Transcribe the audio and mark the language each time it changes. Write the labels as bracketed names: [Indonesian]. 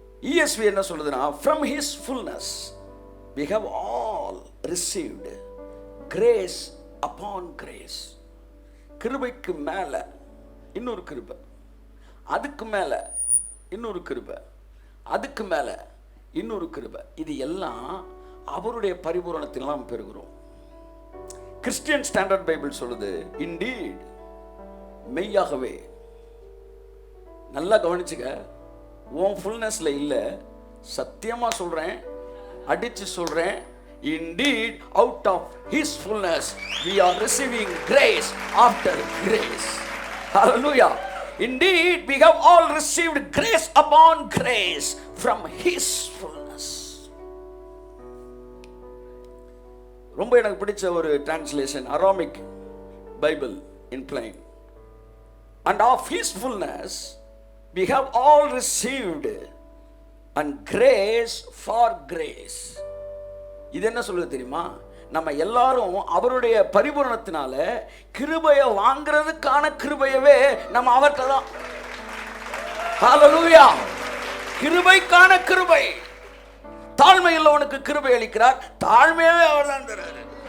[English] ESV [Tamil] என்ன சொல்லுதுன்னா, [English] from his fullness we have all received grace upon grace. [Tamil] கிருபைக்கு மேல இன்னொரு கிருபை, அதுக்கு மேல இன்னொரு கிருபை, அதுக்கு மேல இன்னொரு கிருபை. இது எல்லாம் அவருடைய பரிபூரணத்தில் நாம் பெறுகிறோம். கிறிஸ்டியன் ஸ்டாண்டர்ட் பைபிள் சொல்லுது, இன்டீட், மெய்யாகவே. நல்லா கவனிச்சுக்க, உன் ஃபுல்னஸ்ல இல்ல, சத்தியமா சொல்றேன், அடிச்சு சொல்றேன். [English] Indeed, out of his fullness we are receiving grace after grace. Hallelujah. Indeed, we have all received grace upon grace from his fullness. [Tamil] ரொம்ப எனக்கு பிடிச்ச ஒரு translation, Aramaic Bible in plain. [English] And of his fullness we have all received and grace for grace. [Tamil] இது என்ன சொல்லுது தெரியுமா? நம்ம எல்லாரும் அவருடைய பரிபூரணத்தினால கிருபையை வாங்குறதுக்கான கிருபையவே நம்ம அவர்கிட்ட தான். ஹல்லேலூயா. கிருபைக்கான கிருபை. தாழ்மை உள்ளவனுக்கு கிருபை அளிக்கிறார், தாழ்மையாவே அவர் தான் தராரு.